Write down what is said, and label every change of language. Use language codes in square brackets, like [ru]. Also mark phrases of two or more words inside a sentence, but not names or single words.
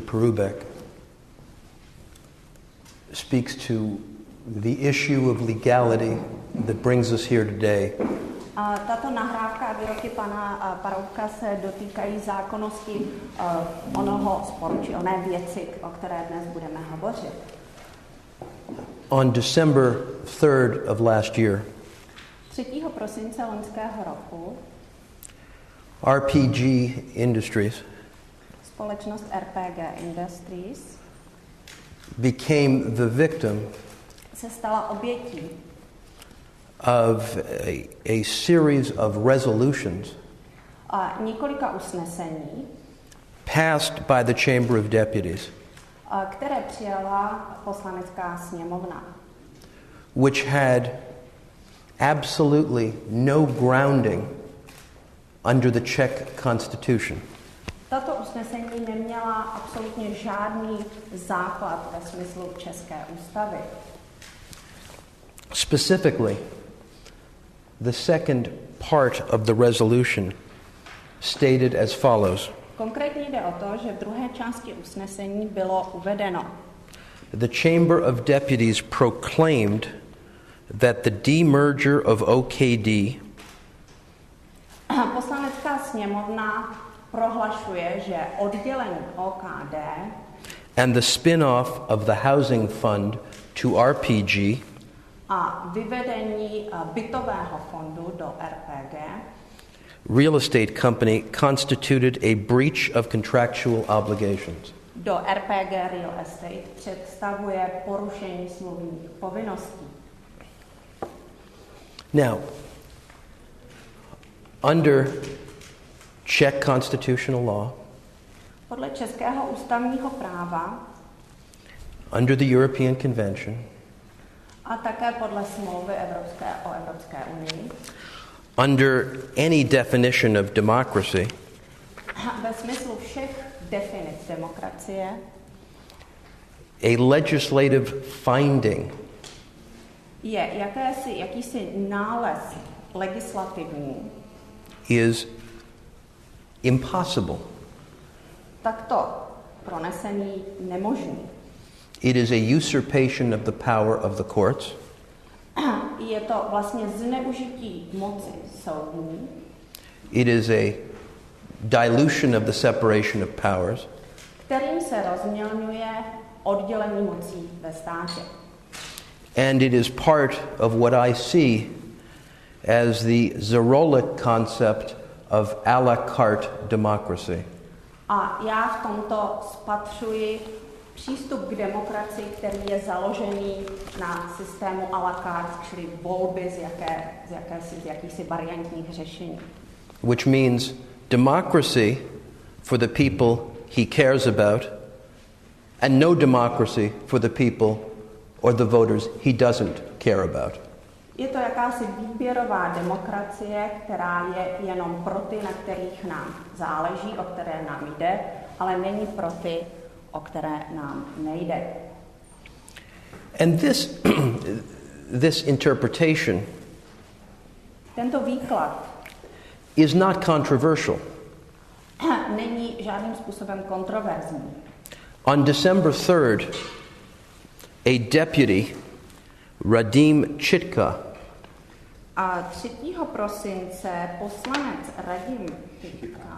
[en] Perubek speaks to the issue of legality that brings us here today. [cs] Tato nahrávka a výroky pana Paroubka se dotýkají zákonnosti onoho sporu, či oné věci, o které dnes budeme hovořit. [en] On December 3rd of last year, [cs] 3. prosince loňského roku, [en] RPG Industries, [cs] společnost RPG Industries, [en] became the victim [cs] se stala obětí [en] of a series of resolutions [cs] několika usnesení, [en] passed by the Chamber of Deputies, [cs] které přijala Poslanecká sněmovna, [en] which had absolutely no grounding under the Czech Constitution. [cs] Tato usnesení neměla absolutně žádný základ ve smyslu České ústavy. [en] Specifically, the second part of the resolution stated as follows. [cs] Konkrétně jde o to, že v druhé části usnesení bylo uvedeno: [en] The Chamber of Deputies proclaimed that the demerger of OKD [cs] Poslanecká sněmovna prohlašuje, že oddělení OKD [en] and the spin-off of the housing fund to RPG [cs] a vyvedení bytového fondu do RPG [en] real estate company constituted a breach of contractual obligations. [cs] Do RPG Real Estate představuje porušení smluvních povinností. [en] Now, under Czech constitutional law, [cs] podle českého ústavního práva [en] under the European Convention, [cs] a také podle smlouvy o Evropské unii, [en] under any definition of democracy, [cs] ve smyslu všech definic demokracie, [en] a legislative finding [cs] je jakýsi nález legislativní, [en] is impossible. [cs] takto pronesený nemožný. [en] It is a usurpation of the power of the courts. [cs] Je to vlastně zneužití moci soudní. [en] It is a dilution of the separation of powers. [cs] Kterým se rozmělňuje oddělení mocí ve státě. [en] And it is part of what I see as the Zaoralek concept of [fr] à la carte [en] democracy. [cs] A já v tomto spatřuji přístup k demokracii, který je založený na systému [fr] à la carte, [cs] čili volby z jakýchsi variantních řešení. [en] Which means democracy for the people he cares about and no democracy for the people or the voters he doesn't care about. [cs] Je to jakási výběrová demokracie, která je jenom pro ty, na kterých nám záleží, o které nám jde, ale není pro ty, o které nám nejde. [en] And this interpretation [cs] Tento výklad [en] is not controversial. [cs] není žádným způsobem kontroverzní. [en] On December 3rd, a deputy, Radim Chitka, [cs] A 3. prosince poslanec Radim Chitka